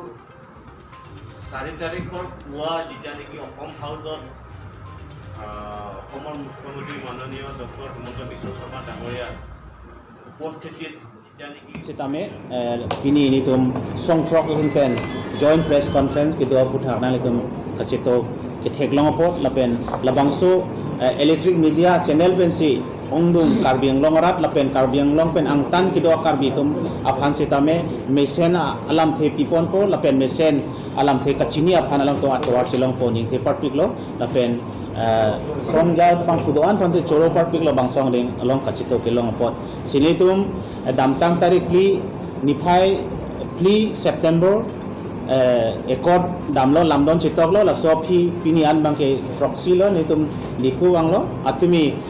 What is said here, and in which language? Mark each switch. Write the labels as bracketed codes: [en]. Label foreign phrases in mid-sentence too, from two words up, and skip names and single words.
[as] 4 তাৰিখৰ পুৱা যেতিয়া নেকি অসম হাউচত অসমৰ মুখ্যমন্ত্ৰী মাননীয় ডক্টৰ হিমন্ত বিশ্ব শৰ্মা ডাঙৰীয়াৰ উপস্থিতিত [mjw] Sitame ini tum songtrok pen [en] joint press conference [mjw] gitu puthak na litum kasito kithek long pot lapen labangso [en] electric media channel [mjw] pen si ongdum karbiang long rat lapen karbiang long pen angtan kido karbi tum aphan sitame mesen alam the pipon po lapen mesen alam the kachini aphan alam to atwar silong po ning the parpik lo lapen songja pang kudoan pan choro parpik lo bangsong ding along kachito kilong pot sinitum damtang tarik pli nifai pli September ekor damlo lamdon chitok lo la sopi pinian bangke proxy lo nitum niku wang lo atumi